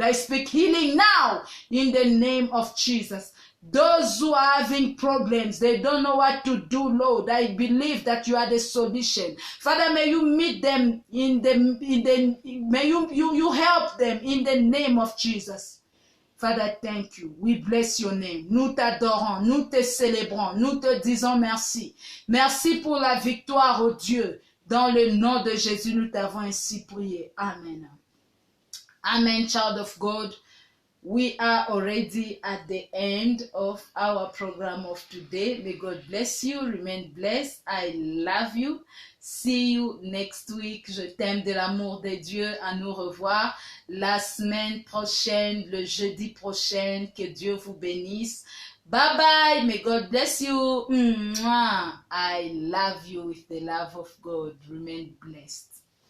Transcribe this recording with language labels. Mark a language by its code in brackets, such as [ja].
[en] I speak healing now in the name of Jesus. Those who are having problems, they don't know what to do, Lord. I believe that you are the solution. Father, may you meet them may you help them in the name of Jesus. Father, thank you. We bless your name. [fr] Nous t'adorons, nous te célébrons, nous te disons merci. Merci pour la victoire, oh Dieu. Dans le nom de Jésus, nous t'avons ainsi prié. [en] Amen. Amen, child of God. We are already at the end of our program of today. May God bless you. Remain blessed. I love you. See you next week. [fr] Je t'aime de l'amour de Dieu. À nous revoir la semaine prochaine, le jeudi prochain. Que Dieu vous bénisse. Bye bye. [en] May God bless you. I love you with the love of God. Remain blessed.